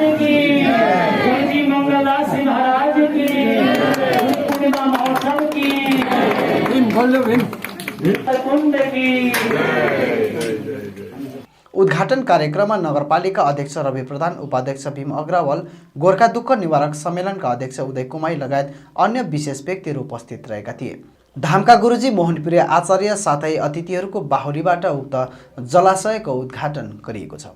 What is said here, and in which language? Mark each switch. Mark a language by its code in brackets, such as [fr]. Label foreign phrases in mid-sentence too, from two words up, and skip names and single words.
[hi] की, गुरुजी मंगलदास महाराज की, पूर्णिमा महोत्सव की, कुंड की। [ne] उद्घाटन कार्यक्रममा नगरपालिका अध्यक्ष रवि प्रधान, उपाध्यक्ष भीम अग्रवाल, गोर्खा दुःख निवारक सम्मेलनका अध्यक्ष उदय कुमाई लगायत अन्य विशेष व्यक्तिहरू उपस्थित रहेका थिए। धामका गुरुजी मोहनप्रिय आचार्य साथै अतिथिहरूको बाहुलीबाट उक्त जलाशयको उद्घाटन गरिएको छ।